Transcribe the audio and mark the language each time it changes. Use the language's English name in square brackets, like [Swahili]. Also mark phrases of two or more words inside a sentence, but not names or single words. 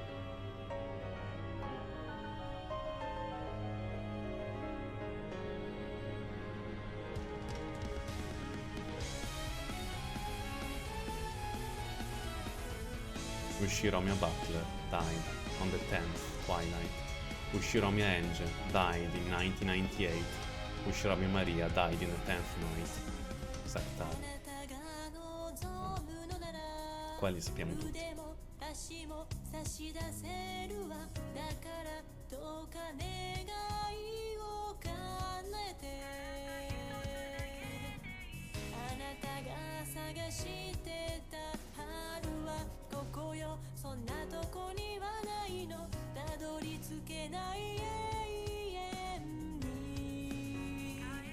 [English] Ushiromi Butler died on the 10th twilight. Ushiromi Angel died in 1998. Ushiromi Maria died in the 10th night. [Italian] Trattati. Quelli sappiamo tutti. [Japanese] 足も差し出せるわだからどうか願いを叶えてあなたが探してた春はここよそんなとこにはないのたどり着けない永遠に